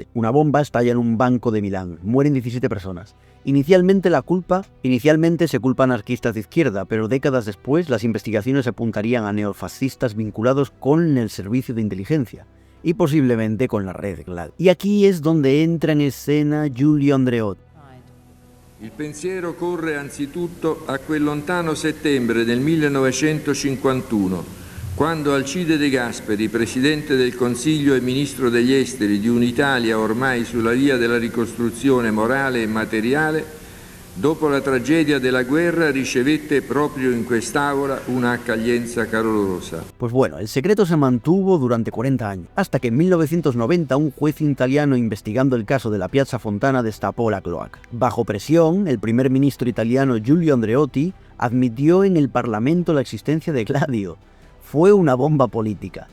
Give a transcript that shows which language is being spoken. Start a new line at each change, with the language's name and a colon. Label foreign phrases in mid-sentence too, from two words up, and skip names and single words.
Spanish: Una bomba estalla en un banco de Milán, mueren 17 personas. Inicialmente se culpa a anarquistas de izquierda, pero décadas después las investigaciones apuntarían a neofascistas vinculados con el servicio de inteligencia y posiblemente con la red Gladio. Y aquí es donde entra en escena Giulio Andreotti.
Italian: Il pensiero corre anzitutto a quel lontano settembre del 1951, quando Alcide De Gasperi, presidente del Consiglio e ministro degli esteri di un'Italia ormai sulla via della ricostruzione morale e materiale, dopo la tragedia della guerra ricevette proprio in quest'Aula una accoglienza calorosa.
Spanish: Pues bueno, el secreto se mantuvo durante 40 años, hasta que en 1990 un juez italiano investigando el caso de la Piazza Fontana destapó la cloaca. Bajo presión, el primer ministro italiano Giulio Andreotti admitió en el Parlamento la existencia de Gladio. Fue una bomba política.